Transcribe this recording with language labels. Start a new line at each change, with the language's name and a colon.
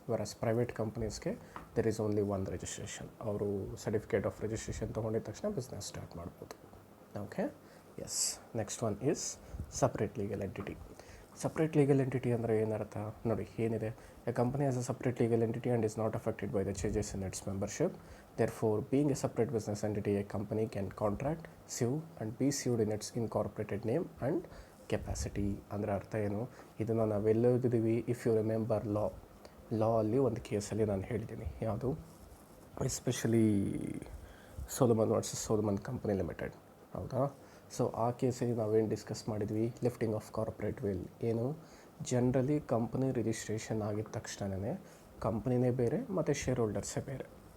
Kannada: Virus private ಕಂಪ್ನೀಸ್ಗೆ
English: There is only 1 registration.
Kannada: ಅವರು certificate of registration ತೊಗೊಂಡಿದ ತಕ್ಷಣ business start ಮಾಡ್ಬೋದು. Okay, S.
English: Next one is separate legal entity.
Kannada: Separate legal entity ಅಂದರೆ ಏನರ್ಥ ನೋಡಿ, ಏನಿದೆ?
English: A company as a separate legal entity and is not affected by the changes in its membership. Therefore, being a separate business entity, a company can contract, sue and be sued in its incorporated name and capacity.
Kannada: ಅಂದರೆ ಅರ್ಥ ಏನು? ಇದನ್ನು ನಾವೆಲ್ಲ ಓದಿದ್ದೀವಿ.
English: if you remember
Kannada: ಲಾ ಅಲ್ಲಿ ಒಂದು ಕೇಸಲ್ಲಿ ನಾನು ಹೇಳಿದ್ದೀನಿ, ಯಾವುದು?
English: Especially Salomon versus Salomon company limited.
Kannada: ಹೌದಾ? ಸೊ ಆ ಕೇಸಲ್ಲಿ ನಾವೇನು ಡಿಸ್ಕಸ್ ಮಾಡಿದ್ವಿ? Lifting of corporate will. ಏನು? ಜನರಲಿ ಕಂಪನಿ ರಿಜಿಸ್ಟ್ರೇಷನ್ ಆಗಿದ ತಕ್ಷಣವೇ ಕಂಪ್ನಿನೇ ಬೇರೆ ಮತ್ತು ಶೇರ್ ಹೋಲ್ಡರ್ಸೇ ಬೇರೆ.